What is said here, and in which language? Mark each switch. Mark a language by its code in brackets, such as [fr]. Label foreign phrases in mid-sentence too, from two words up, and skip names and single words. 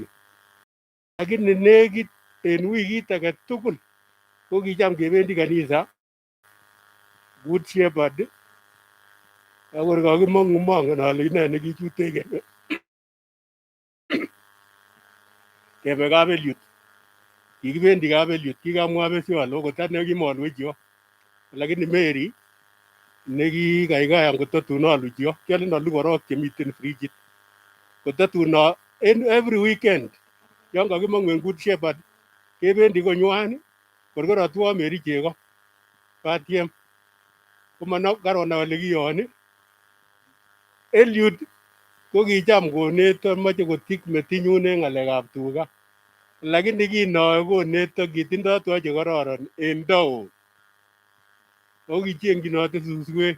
[kln] Lakini nekit en wikit age tugul ko kicham kebendi kanisa Good Shepherd akor kakimong'u mongen ale ine nekichute kebe kap Eliud. Kikibendi kap Eliud, kikamwa besio ale okot ane kimolwechi. Lakini Mary nekikaikai kotatun aluchi kialen alu korok chemiten frijit kotatun [en] every weekend [kln] yon kakimong'u en Good Shepherd kebendi konywan kor korotwo Mary chego Batiem karonai ole kiyon. Eliud ko kicham koneto moche kotik metinyun en ng'alekab tuga, lakini kinoe koneto kitindo tuga chekororon en town ako kicheng'chinote suswek.